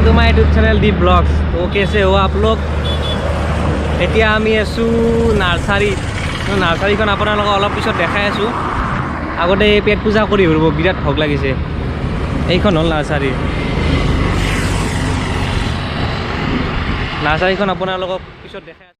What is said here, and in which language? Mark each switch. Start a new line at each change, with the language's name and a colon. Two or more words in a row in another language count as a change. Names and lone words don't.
Hindi: यूट्यूब चैनल दी ब्लॉग्स। तो कैसे हो आप लोग?
Assamese: এতিয়া আমি আছোঁ নাৰ্চাৰী। নাৰ্চাৰীখন আপোনালোকক অলপ পিছত দেখাই আছোঁ। আগতে পেট পূজা কৰি ফুৰিব, বিৰাট ভোক লাগিছে। এইখন হ'ল নাৰ্চাৰী। নাৰ্চাৰীখন আপোনালোকক পিছত দেখাই আছোঁ।